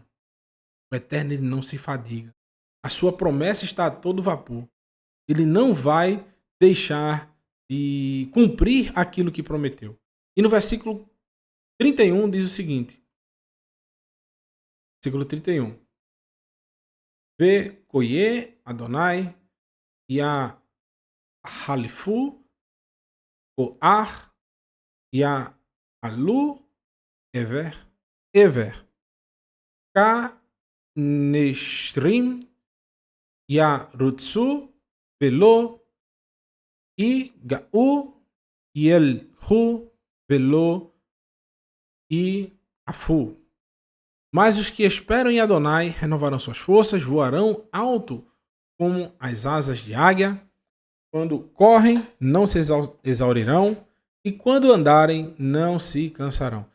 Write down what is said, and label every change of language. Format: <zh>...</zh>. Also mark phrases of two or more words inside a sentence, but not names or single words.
<pt>O Eterno ele não se fadiga. A sua promessa está a todo vapor. Ele não vai deixar de cumprir aquilo que prometeu. E no versículo 31 diz o seguinte. Versículo 31.</pt> <he>וקוי אדוני יחליפו כח יעלו אבר כנשרים ירוצו ולא ייגעו ילכו ולא ייעפו.</he> <pt>Mas os que esperam em Adonai renovarão suas forças, voarão alto como as asas de águia. Quando correm, não se exaurirão, e quando andarem, não se cansarão.</pt>